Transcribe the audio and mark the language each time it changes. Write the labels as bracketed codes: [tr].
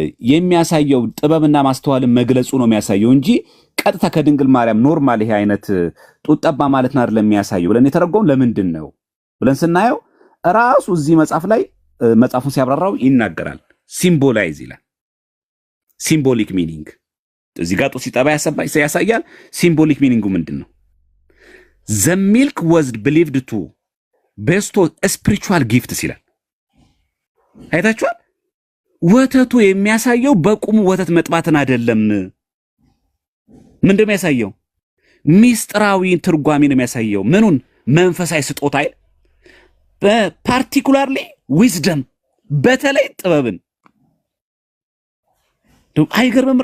[am] የሚያሳየው ጥበብና ማስተዋልን መግለጹ ነው የሚያሳየው እንጂ ቀጥታ ከድንግል ማርያም ኖርማል ይሄ አይነት ጡት ጠባ ማለት ነው አይደለም የሚያሳየው ብለን የተረጎም ለምንድን ነው ብለን ስናየው ራሱ እዚህ መጽሐፍ ላይ መጽሐፉን ሲያብራራው ይናገራል። ሲምቦላይዝ ይላል። ሲምቦሊክ ሚኒንግ እዚህ ጋር ጡት ሲጠባ ያሳያል። ሲምቦሊክ ሚኒንጉ ምንድን ነው? [en] the milk was believed to bestow spiritual gifts [am] ይላል። አይታችኋል? ወተቱ የሚያሳየው በቁሙ ወተት መጥባትን አይደለም። ምንድነው የሚያሳየው? ሚስጥራዊ ትርጓሜ ነው የሚያሳየው። ምኑን? መንፈሳዊ ስጦታ አይደል? በፓርቲኩላርሊ ዊዝደም በተለይ ጥበብን። አይገርምም?